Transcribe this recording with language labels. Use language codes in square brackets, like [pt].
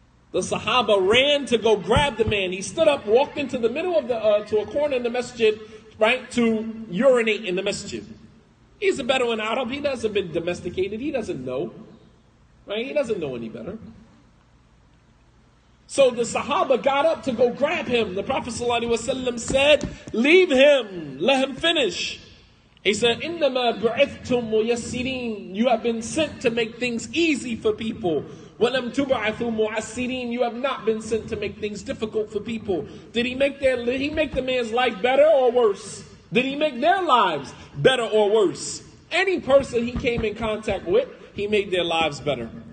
[en] The Sahaba ran to go grab the man. He stood up, walked into the middle of to a corner in the masjid, right, to urinate in the masjid. He's a Bedouin Arab. He hasn't been domesticated. He doesn't know, right? He doesn't know any better. So the Sahaba got up to go grab him. The Prophet ﷺ said, leave him, let him finish. He said, [ar] إِنَّمَا بُعِثْتُمْ مُيَسِّرِينَ. [en] You have been sent to make things easy for people. [ar] وَلَمْ تُبْعَثُوا مُعَسِّرِينَ. [en] You have not been sent to make things difficult for people. Did he make the man's life better or worse? Did he make their lives better or worse? Any person he came in contact with, he made their lives better.